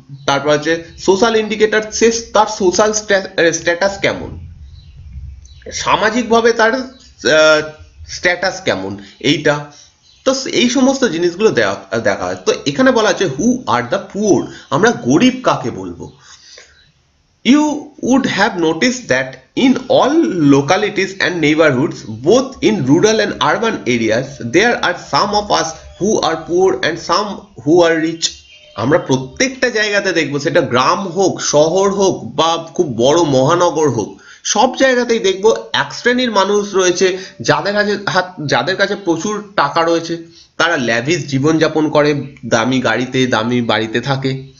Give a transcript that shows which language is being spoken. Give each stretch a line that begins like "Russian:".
Bangla: তারপর হচ্ছে social indicator, সে তার সোশ্যাল স্ট্যাটাস কেমন, সামাজিকভাবে তার স্ট্যাটাস কেমন, এইটা। তো এই সমস্ত জিনিসগুলো দেখা হয়। তো এখানে বলা আছে
English: who are the poor,
Bangla: আমরা গরিব কাকে বলবো।
English: You would have noticed that in all localities and neighborhoods, both in rural and urban areas, there are some of us who are poor and some who are rich.
Bangla: আমরা প্রত্যেকটা জায়গাতে দেখবো, সেটা গ্রাম হোক, শহর হোক, বা খুব বড় মহানগর হোক, সব জায়গাতেই দেখবো এক শ্রেণীর মানুষ রয়েছে যাদের কাছে প্রচুর টাকা রয়েছে, তারা ল্যাভিশ জীবনযাপন করে, দামি গাড়িতে দামি বাড়িতে থাকে।